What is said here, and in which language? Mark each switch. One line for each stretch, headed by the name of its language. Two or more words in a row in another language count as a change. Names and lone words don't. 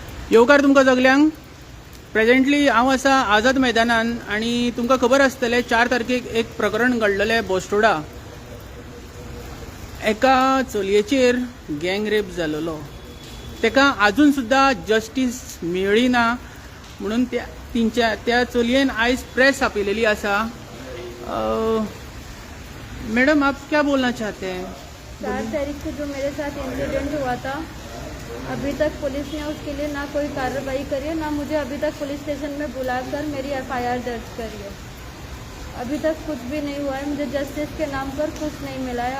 Konkani: येवकार तुमकां सगल्यांक प्रेजेंटली हांव आसा आझाद मैदानान आनी तुमकां खबर आसतलें 4 तारखेक एक प्रकरण घडलेलें बोस्टोडा। एका चलयेचेर
English: gang rape
Konkani: जालोलो, तेका आजून सुद्दां जस्टीस मेळ्ळी ना म्हणून त्या चलयेन आयज प्रेस आपयलेली आसा।
Hindi: मैडम आप क्या बोलना चाहते हैं? 4 तारीख को जो मेरे साथ इंसिडेंट हुआ था, अभी तक पुलिस ने उसके लिए ना कोई कार्रवाई करी है, ना मुझे अभी तक
English: police station
Hindi: में बुलाकर मेरी एफआईआर दर्ज करी है। अभी तक कुछ भी नहीं हुआ है, मुझे जस्टिस के नाम पर कुछ नहीं मिला है।